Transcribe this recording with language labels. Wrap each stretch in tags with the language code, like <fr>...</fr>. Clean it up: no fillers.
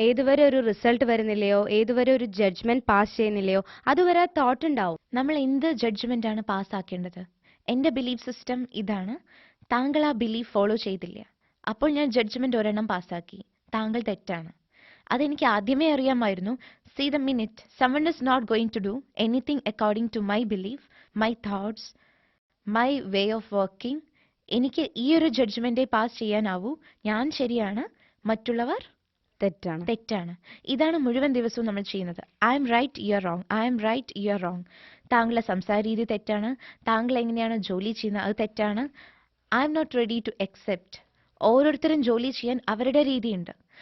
<ml>ഏതുവരെ ഒരു റിസൾട്ട് വരുന്നില്ലയോ, ഏതുവരെ ഒരു ജഡ്ജ്മെന്റ് പാസ് ചെയ്യുന്നില്ലയോ, അതുവരെ തോട്ട് ഉണ്ടാവും. നമ്മൾ എന്ത് ജഡ്ജ്മെന്റ് ആണ് പാസ്സാക്കേണ്ടത്? എന്റെ ബിലീഫ് സിസ്റ്റം ഇതാണ്, താങ്കൾ ആ ബിലീഫ് ഫോളോ ചെയ്തില്ല, അപ്പോൾ ഞാൻ ജഡ്ജ്മെന്റ് ഒരെണ്ണം പാസ്സാക്കി, താങ്കൾ തെറ്റാണ്. അതെനിക്ക് ആദ്യമേ അറിയാമായിരുന്നു.</ml> <en>See the minute someone is not going to do anything according to my belief, my thoughts, my way of working,</en> <ml>എനിക്ക് ഈ ഒരു ജഡ്ജ്മെന്റേ പാസ് ചെയ്യാനാവൂ. ഞാൻ ശരിയാണ്, മറ്റുള്ളവർ തെറ്റാണ്. ഇതാണ് മുഴുവൻ ദിവസവും നമ്മൾ ചെയ്യുന്നത്.</ml> <en>I'm right, you are wrong, I'm right, you are wrong.</en> <ml>താങ്കളുടെ സംസാര രീതി തെറ്റാണ്, താങ്കൾ എങ്ങനെയാണ് ജോലി ചെയ്യുന്നത് അത് തെറ്റാണ്.</ml> <en>I'm not ready to accept.</en> <ml>ഓരോരുത്തരും ജോലി ചെയ്യാൻ അവരുടെ രീതിയുണ്ട്.</ml>